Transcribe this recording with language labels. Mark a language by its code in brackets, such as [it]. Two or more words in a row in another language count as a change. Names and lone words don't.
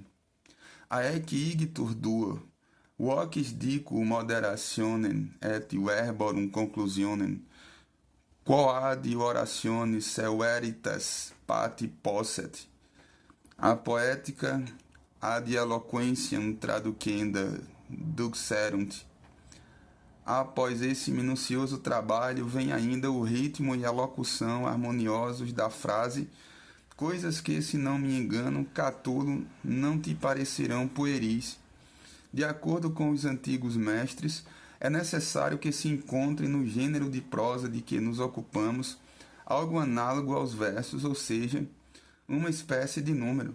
[la] Aec igitur duo, vocis dico moderationem et verborum conclusionem, quo ad orationes severitas pati posset, a poetica ad eloquentiam traducenda duxerunt. [pt] Após esse minucioso trabalho, vem ainda o ritmo e a locução harmoniosos da frase, coisas que, se não me engano, Catulo, não te parecerão pueris. De acordo com os antigos mestres, é necessário que se encontre no gênero de prosa de que nos ocupamos algo análogo aos versos, ou seja, uma espécie de número.